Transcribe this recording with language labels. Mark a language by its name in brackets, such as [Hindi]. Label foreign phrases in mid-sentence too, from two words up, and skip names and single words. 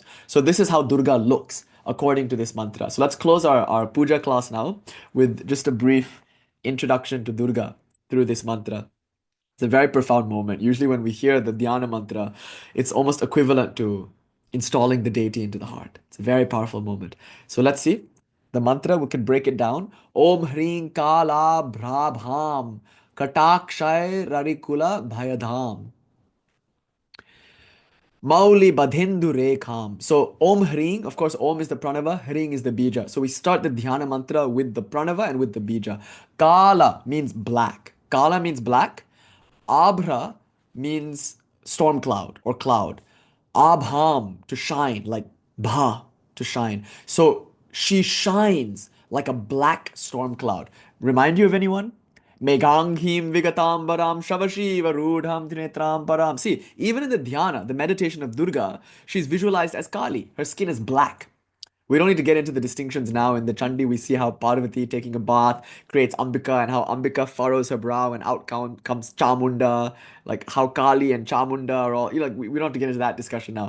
[English] So this is how Durga looks according to this mantra. So let's close our puja class now with just a brief introduction to Durga through this mantra. It's a very profound moment. Usually, when we hear the [Sanskrit] ध्यान मन्त्र, [English] it's almost equivalent to installing the deity into the heart. It's a very powerful moment. So let's see. The mantra, we can break it down. [Sanskrit] ॐ ह्रीं काल ब्रभम कटाक्षय ररिकुल भयधम मौलि बधिन्दु रेखम्. [English] So [Sanskrit] ॐ ह्रीं, [English] of course, Om is the pranava, Hring is the bija. So we start the [Sanskrit] ध्यान मन्त्र [English] with the pranava and with the bija. Kala means black. Kala means black. Abhra means storm cloud or cloud. Abham, to shine, like bha, to shine. So she shines like a black storm cloud. Remind you of anyone? [Sanskrit] मेघाङ्गीं विगताम्बरां शवशिव रूढां त्रिनेत्रां परां. [English] See, even in the dhyana, the meditation of Durga, she's visualized as Kali. Her skin is black. We don't need to get into the distinctions now. In the Chandi, we see how Parvati taking a bath creates Ambika and how Ambika furrows her brow and out comes Chamunda, like how Kali and Chamunda are all, you know, like we don't have to get into that discussion now.